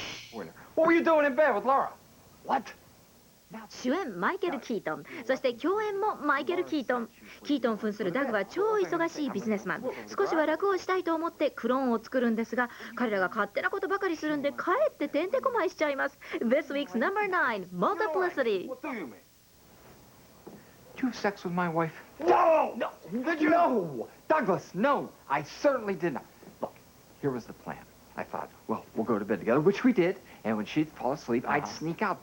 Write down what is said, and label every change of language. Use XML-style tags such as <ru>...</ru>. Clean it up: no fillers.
<en>What were you doing in bed with Laura? What?</en> <ja>主演マイケル・キートン、そして共演もマイケル・キートン。キートン扮するダグは超忙しいビジネスマン。少しは楽をしたいと思ってクローンを作るんですが、彼らが勝手なことばかりするんでかえっててんてこまいしちゃいます。</ja> <en>This week's number 9, Multiplicity. What do you mean? Did you have sex with my wife? No! No! Did you? No! Douglas, no! I certainly did not. Look, here was the plan. I thought, well, we'll go to bed together, which we did. And when she'd fall asleep, I'd sneak out.</en>